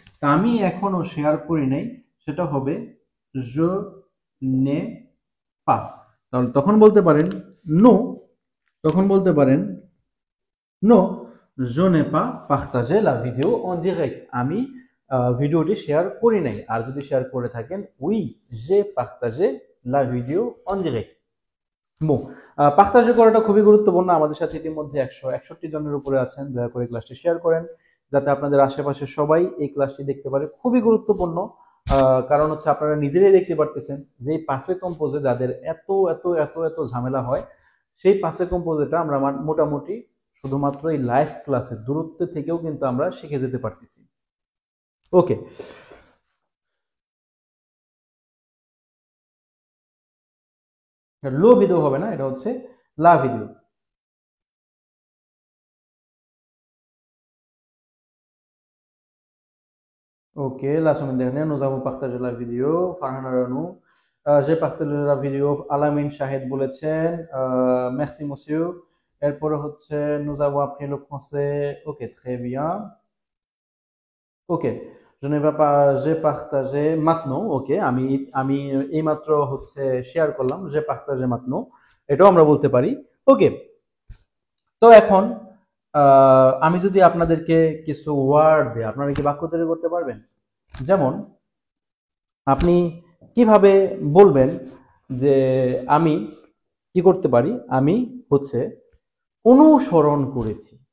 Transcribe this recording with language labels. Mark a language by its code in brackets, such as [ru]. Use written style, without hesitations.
[bn] তা আমি এখনো শেয়ার করি নাই, সেটা হবে [fr] je n'ai pas। [bn] তাহলে তখন বলতে পারেন নো তখন বলতে পারেন no, [fr] je n'ai pas partagé la vidéo en direct, [bn] আমি ভিডিওটি শেয়ার করি নাই। আর যদি শেয়ার করে থাকেন [fr] oui, j'ai partagé la vidéo en direct। [bn] বো পাখতাশে করাটা খুবই গুরুত্বপূর্ণ। আমাদের সাথে ইতিমধ্যে 161 জনের উপরে আছেন। দয়া করে ক্লাসটি শেয়ার করেন যাতে আপনাদের আশেপাশে সবাই এই ক্লাসটি দেখতে পারে। খুবই গুরুত্বপূর্ণ, কারণ হচ্ছে আপনারা নিজেরাই দেখতে পারতেছেন যে এই পাসে কম্পোজে যাদের এত এত এত এত ঝামেলা হয়, সেই পাসে কম্পোজেটা আমরা মোটামুটি শুধুমাত্র এই লাইভ ক্লাসের দূরত্ব থেকেও কিন্তু আমরা শিখে যেতে পারতেছি। ওকে, লো ভিডিও হবে না, এটা হচ্ছে লা video. [fr] Ok, la semaine dernière, nous avons partagé la vidéo. Farhan Aranou, j'ai partagé la vidéo. Alamin Shahed বলেছেন, merci monsieur. [bn] এরপরে হচ্ছে, [fr] nous avons appris le français. Ok, très bien. Ok, je ne vais pas, j'ai partagé maintenant. [bn] Ok, আমি এইমাত্র হচ্ছে share করলাম, [fr] j'ai partagé maintenant. [bn] এটাও আমরা বলতে পারি। ওকে, তো এখন আমি যদি আপনাদেরকে কিছু ওয়ার্ড দিই, আপনারা কি বাক্য তৈরি করতে পারবেন? যেমন আপনি কিভাবে বলবেন যে আমি কি করতে পারি, আমি হচ্ছে অনুসরণ করেছি।